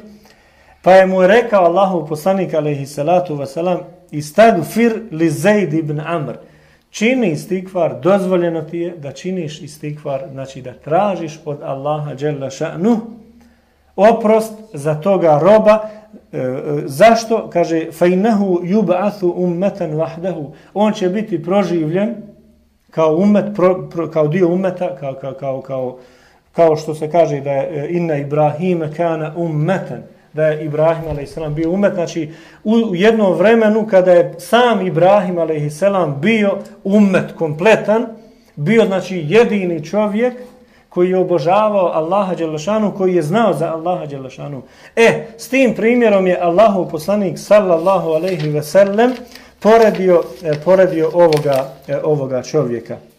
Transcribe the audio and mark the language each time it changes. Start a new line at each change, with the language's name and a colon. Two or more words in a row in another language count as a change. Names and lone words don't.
Bosnian: Pa je mu rekao Allahov poslanik
Arabic: عليه الصلاة والسلام: استغفر لزيد بن عمرو.
Bosnian: Čini istigfar, dozvoljeno ti je da činiš istigfar, znači da tražiš od Allaha
Arabic: جل شأنه
Bosnian: oprost za toga roba. Zašto? Kaže:
Arabic: فَإِنَّهُ يُبْعَثُ أمة وحده.
Bosnian: On će biti proživljen kao umet, kao dio umeta, kao što se kaže da je
Arabic: إن إبراهيم كان أمة,
Bosnian: da je Ibrahim a.s. bio umet. Znači, u jednom vremenu kada je sam Ibrahim a.s. bio umet kompletan, bio, znači, jedini čovjek koji je obožavao Allaha dželešanu, koji je znao za Allaha dželešanu. S tim primjerom je Allahov poslanik
Arabic: صلى الله عليه وسلم
Bosnian: poredio ovoga čovjeka.